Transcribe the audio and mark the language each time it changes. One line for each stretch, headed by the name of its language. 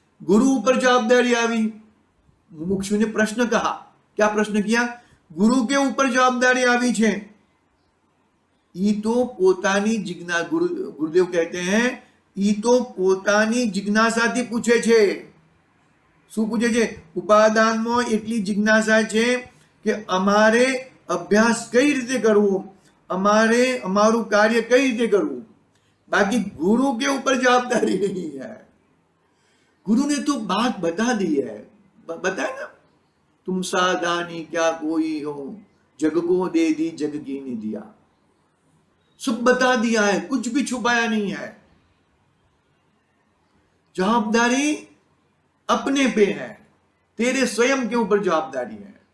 Hindi: गुरु ऊपर जवाबदारी આવી। मुमुक्षु ने प्रश्न कहा, क्या प्रश्न किया? गुरु के ऊपर जवाबदारी આવી છે।
Gujarati: ई तो પોતાની जिज्ञासा,
Hindi: गुरुदेव कहते हैं,
Gujarati: ई तो પોતાની जिज्ञासाથી पूछे छे। શું પૂછે છે? ઉપાદાનમાં એટલી जिज्ञासा છે કે અમારે અભ્યાસ કઈ રીતે કરવો, અમારે અમારું કાર્ય કઈ રીતે કરવું,
Hindi: बाकी गुरु के ऊपर जवाबदारी नहीं है। गुरु ने तो बात बता दी है, बताया ना, तुम साधानी क्या कोई हो, जग को दे दी जग की नहीं दिया, सब बता दिया है, कुछ भी छुपाया नहीं है। जवाबदारी अपने पे है, तेरे स्वयं के ऊपर जवाबदारी है।